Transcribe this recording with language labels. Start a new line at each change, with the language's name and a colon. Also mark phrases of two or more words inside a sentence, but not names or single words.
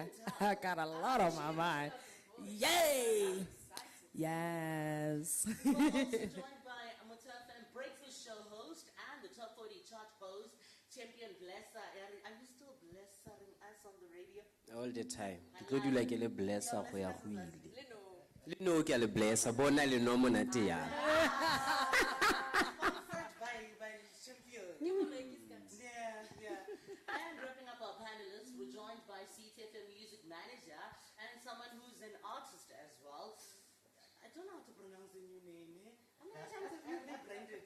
English: I got a lot on my mind. Yay! Yes. We're also joined by Amutaf and Breakfast Show host and the Top 40 chart host, Champion Blesser. Are you still blessing us on the radio? All the time.
Tswana: Ke tlo dula ke le blessa go ya go ile. Le no ke le blessa bona le no monate ya.
English: Sponsored by Champion. Yeah. And wrapping up our panelists, we're joined by CTFM Music Manager and someone who's an artist as well. I don't know how to pronounce the new name. How many times have you rebranded?